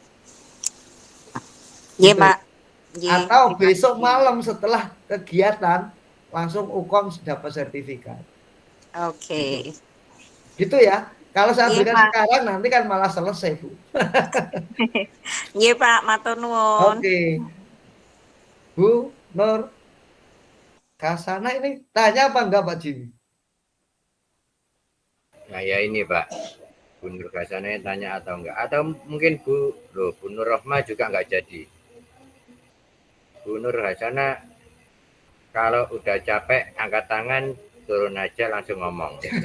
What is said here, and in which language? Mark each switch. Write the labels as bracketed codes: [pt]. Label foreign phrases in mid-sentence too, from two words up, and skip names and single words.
[id] Iya Pak. Atau besok malam setelah kegiatan langsung UKOM dapat sertifikat. Oke. Gitu ya. Kalau saya berikan sekarang nanti kan malah selesai Bu. Iya Pak, [jv] matur nuwun. [id] Oke. Bu Nur Hasana ini tanya apa enggak Pak Jimmy? Nah ya ini Pak, Bu Nur Hasana tanya atau enggak? Atau mungkin Bu Nur Rohma juga enggak jadi. Bu Nur Hasana kalau udah capek angkat tangan, turun aja langsung ngomong.